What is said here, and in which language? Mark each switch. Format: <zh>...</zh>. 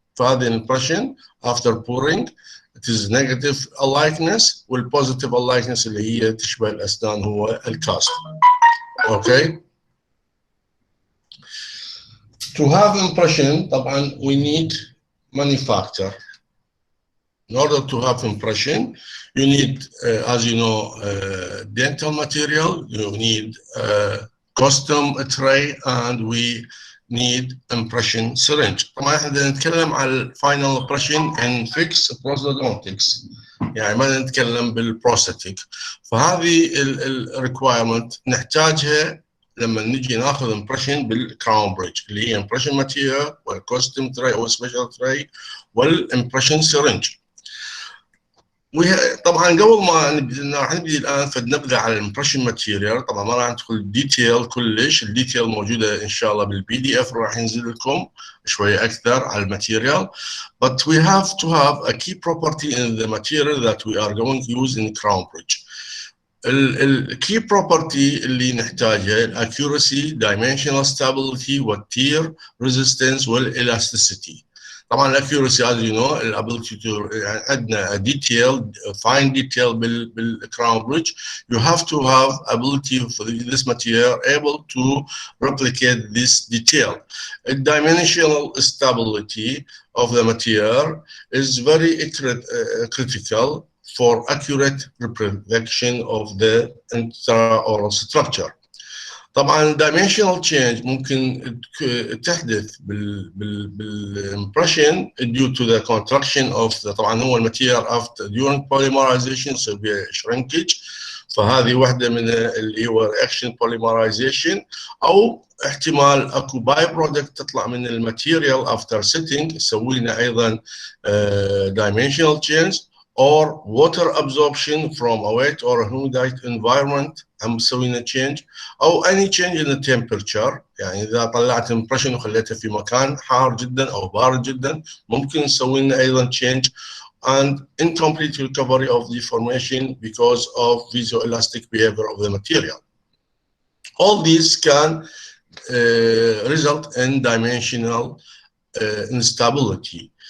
<ar>فهذه الامبريشن after pouring it is negative alikeness وال positive alikeness اللي هي تشبه الاسنان هو الكاست.</ar> <en>Okay, to have impression طبعا we need manufacture. In order to have impression, you need, as you know, dental material, you need custom tray, and we need impression syringe.</en> <ar>طبعا احنا نتكلم على final impression in fixed prosthodontics، يعني ما نتكلم بالبروستاتيك. فهذه الريكوايرمنت نحتاجها لما نجي ناخذ امبريشن بالكراون بريدج اللي هي امبريشن ماتيريال والكوستم تراي او سبيشال تراي والامبريشن سيرنج. طبعا قبل ما راح نبدي الان فنبدا على الامبريشن ماتيريال. طبعا ما راح ندخل ديتيل كلش، الديتيل موجوده ان شاء الله بالبي دي اف راح ينزل لكم شويه اكثر على الماتيريال.</ar> <en>But we have to have a key property in the material that we are going to use in crown bridge.</en> <ar>الكي بروبرتي اللي نحتاجها الاكيورسي، dimensional stability والتير ريزيستنس والالاستيسيتي. طبعا الاكيورسي as you know الابيلتي تو يعني عندنا detail fine detail بالcrown bridge.</ar> <en>You have to have ability for this material able to replicate this detail. The dimensional stability of the material is very critical for accurate reproduction of the intraoral structure. طبعا dimensional change ممكن تحدث بالimpression due to the contraction of the طبعا هو الماتيريال after during polymerization يسوي shrinkage. فهذه واحدة من اللي هو reaction polymerization، أو احتمال اكو باي برودكت تطلع من الماتيريال after setting يسوي لنا أيضا dimensional change or water absorption from a wet or a humid environment هم مسوينا change، او any change in the temperature.</en> <ar>يعني اذا طلعت impression وخليتها في مكان حار جدا او بارد جدا ممكن نسوي لنا ايضا change and incomplete recovery of deformation because of viscoelastic behavior of the material.</ar> <en>All these can result in dimensional instability.</en>